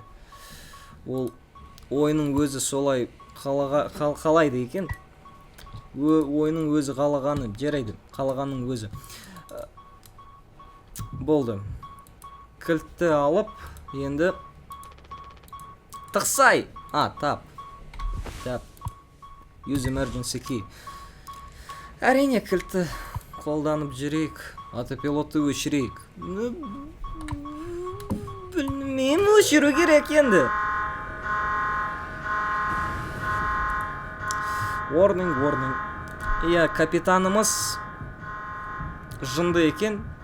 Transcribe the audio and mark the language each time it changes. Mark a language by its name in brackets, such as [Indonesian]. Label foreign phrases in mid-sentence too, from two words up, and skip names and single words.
[Kazakh] Ол ойының өзі солай қалайды екен. Ойының өзі қалағаны, жарайды. Қалағаның өзі. Болды. Кілтті алып, енді тықсай. Тап. [English] Use emergency key. [Kazakh] Әрине кілтті қолданып жүрейік. Автопилотты өшірейік. Білмеймін, өшіру керек енді. Warning. Иә, капитанымыз жынды екен.